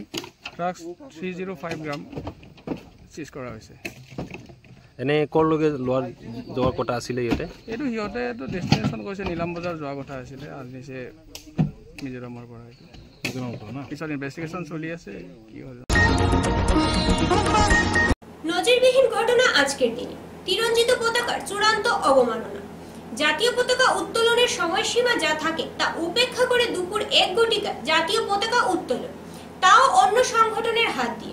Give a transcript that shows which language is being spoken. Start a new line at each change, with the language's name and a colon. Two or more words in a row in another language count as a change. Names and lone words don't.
Assamese: ড্ৰাগছ 305 গ্ৰাম চিজ কৰা হৈছে। এনে ক'লৈকে যোৱাৰ কথা আছিলে ইয়াতে? এইটো সিহঁতেতো ডেষ্টিনেশ্যন কৈছে নীলাম বজাৰ যোৱাৰ কথা আছিলে, আৰু নিচে মিজোৰামৰ পৰা। পিছত ইনভেষ্টিগেশ্যন চলি আছে কি হ'ল।
Bangla: নজিরবিহীন ঘটনা আজকের দিনে তিরঞ্জিত পতাকার চূড়ান্ত অবমাননা। জাতীয় পতাকা উত্তোলনের সময়সীমা যা থাকে তা উপেক্ষা করে দুপুর 1 ঘটিকা জাতীয় পতাকা উত্তোলন, তাও অন্য সংগঠনের হাত দিয়ে।